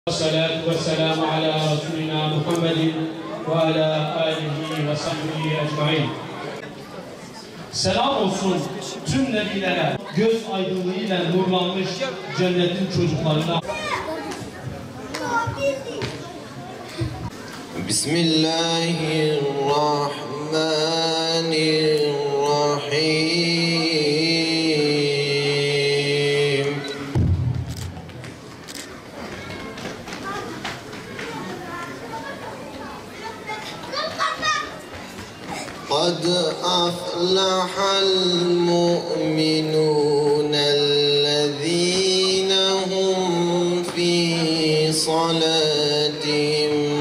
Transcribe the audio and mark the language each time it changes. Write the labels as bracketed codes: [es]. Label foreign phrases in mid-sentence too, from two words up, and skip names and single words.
[ar] والصلاة والسلام على رسولنا محمد وعلى آله وصحبه أجمعين. [tr] Selam olsun tüm nebilere, göz aydınlığıyla nurlanmış cennetin çocuklarına. [ar] بسم الله الرحمن الرحيم. قد أفلح المؤمنون الذين هم في صلاتهم